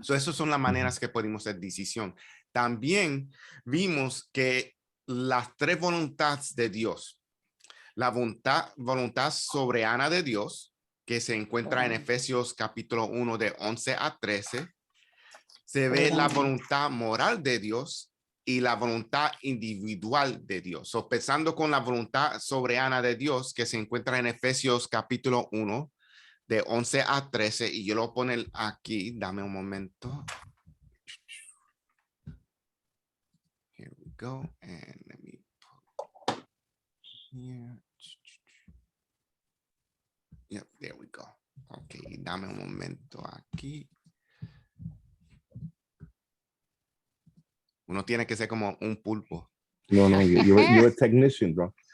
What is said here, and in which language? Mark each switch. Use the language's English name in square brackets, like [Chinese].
[Spanish] So, esas son las maneras que podemos hacer decisión. También vimos que las tres voluntades de Dios, la voluntad soberana de Dios, que se encuentra en Efesios capítulo 1 de 11 a 13, se ve la voluntad moral de Dios y la voluntad individual de Dios. So, empezando con la voluntad soberana de Dios, que se encuentra en Efesios capítulo 1 de 11 a 13, y yo lo voy a poner aquí, dame un momento. [English] Here we go, and let me put here. Yep, there we go. Ok, [Spanish] dame un momento aquí. Uno tiene que ser como un pulpo. [English] No, you're a technician, bro.